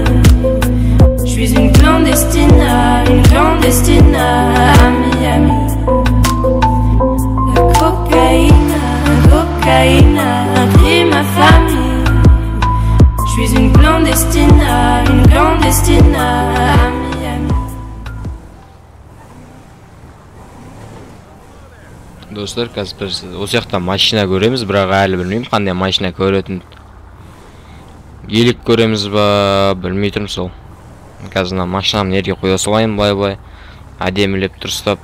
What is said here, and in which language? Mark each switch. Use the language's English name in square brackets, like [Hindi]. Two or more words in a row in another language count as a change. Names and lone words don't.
[French] Je suis une clandestine à Miami. La cocaïne a pris ma famille. Je suis une clandestine à Miami. [Kazakh] Достар, қазір біз осы жақта машина көреміз, бірақ әлі білмеймін қандай машина көретін. Гелик көреміз ба, білмей тұрмын сол. Қазір машинамды жерге қоя салайын, былай әдемілеп дұрыстап.